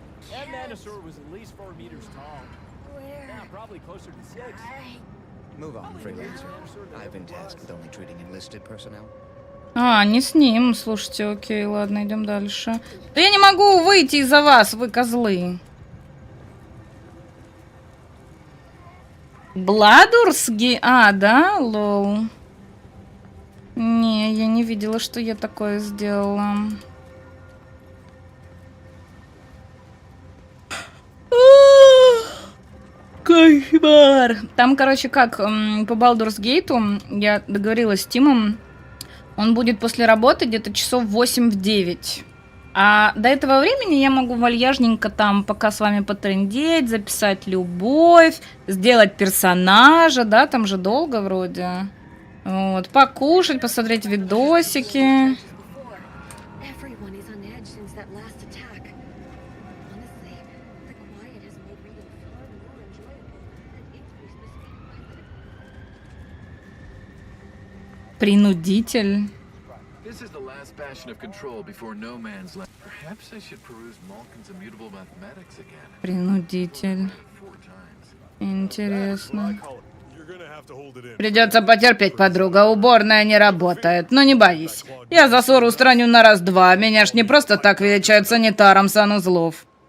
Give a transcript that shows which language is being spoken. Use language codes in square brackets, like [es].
[en] That Mantisaur was at least 4 meters tall. Where? Now probably closer to 6. Move on, Freelancer. I've been tasked with only treating enlisted personnel. [ru] А, не с ним. Слушайте, окей, ладно, идем дальше. Да я не могу выйти из-за вас, вы козлы. Бладурсги? А, да? Лол. Не, я не видела, что я такое сделала. Кошмар. Там, короче, как по Baldur's Gate я договорилась с Тимом. Он будет после работы где-то часов 8-9. А до этого времени я могу вальяжненько там пока с вами потрындеть, записать любовь, сделать персонажа, да, там же долго вроде. Вот, покушать, посмотреть видосики. [en] Everyone is on edge since that last attack. Honestly, the quiet has made reading far more enjoyable and increased the speed of my living. [ru] Принудитель. [en] This is the last bastion of control before no man's land. Perhaps I should peruse Malkin's immutable mathematics again. [ru] Принудитель. [en] 4 times. [ru] Интересно. Придется потерпеть, подруга. Уборная не работает. Но не боись. Я засор устраню на раз-два. Меня ж не просто так величают санитаром санузлов.